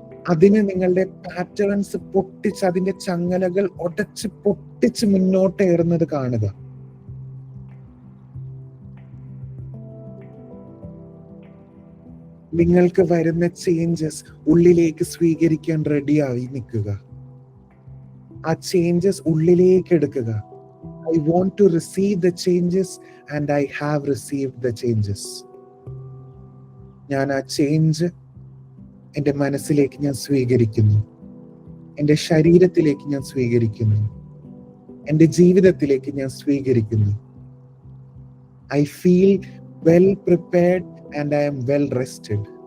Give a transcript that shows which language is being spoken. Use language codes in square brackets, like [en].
[ml] അതിന് നിങ്ങളുടെ പാറ്റേൺസ് പൊട്ടിച്ച്, അതിന്റെ ചങ്ങലകൾ ഒടച്ച് പൊട്ടിച്ച് മുന്നോട്ടേറുന്നത് കാണുക. നിങ്ങൾക്ക് വരുന്ന ചേഞ്ചസ് ഉള്ളിലേക്ക് സ്വീകരിക്കാൻ റെഡിയായി നിൽക്കുക. ആ ചേഞ്ചസ് ഉള്ളിലേക്ക് എടുക്കുക. [en] I want to receive the changes and I have received the changes. [ml] ഞാൻ ആ ചേഞ്ച് എൻ്റെ മനസ്സിലേക്ക് ഞാൻ സ്വീകരിക്കുന്നു, എൻ്റെ ശരീരത്തിലേക്ക് ഞാൻ സ്വീകരിക്കുന്നു, എൻ്റെ ജീവിതത്തിലേക്ക് ഞാൻ സ്വീകരിക്കുന്നു. [en] I feel well prepared and I am well rested.